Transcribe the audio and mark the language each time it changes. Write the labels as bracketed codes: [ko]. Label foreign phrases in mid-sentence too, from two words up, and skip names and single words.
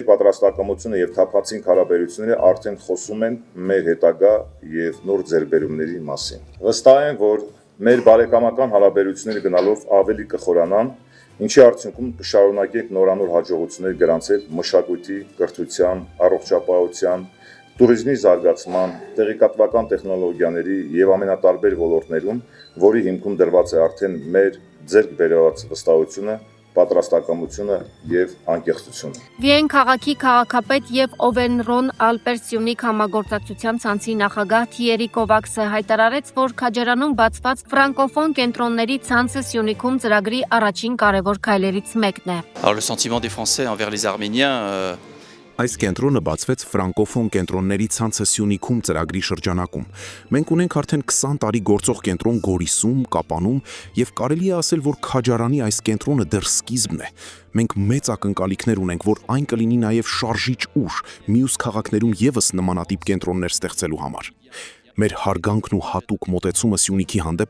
[hy] պատրաստակամությունը և թափանցիկ հարաբերությունները արդեն խոսում են մեր հետագա և նոր ձեռքբերումների մասին։ Վստահ եմ, որ մեր բարեկամական հարաբերությունները գնալով ավելի կխորանան, ինչի արդյունքում կշարունակենք նորանոր հաջողություններ գրանցել մշակույթի, կրթության, առողջապահության, տուրիզմի զարգացման, տեղեկատվական տեխնոլոգիաների և ամենատարբեր ոլորտներում, որի հիմքում դրված է արդեն մեր ձեռք բերված վստահությունը, պատրաստակամությունը և անկեղծությունը։ Վիեն քաղաքի քաղաքապետ և Օվերն-Ռոն-Ալպեր-Սյունիք համագործակցության ցանցի նախագահ Թիերի Կովաքսը հայտարարեց, որ Քաջարանում բացված ֆրանկոֆոն կենտրոնների ցանցը Սյունիքում ծրագրի առաջին կարևոր քայլերից մեկն է։ [fr] Le sentiment des Français envers les Arméniens [hy] Այս կենտրոնը բացվեց ֆրանկոֆոն կենտրոնների ցանցը Սյունիքում ծրագրի շրջանակում։ Մենք ունենք արդեն 20 տարի գործող կենտրոն Գորիսում, Կապանում և կարելի է ասել, որ Քաջարանի այս կենտրոնը դեռ սկիզբն է։ Մենք մեծ ակնկալիքներ ունենք, որ այն կլինի նաև շարժիչ ուժ մյուս քաղաքներում ևս նմանատիպ կենտրոններ ստեղծելու համար։ Մեր հարգանքն ու հատուկ մոտեցումը Սյունիքի հանդեպ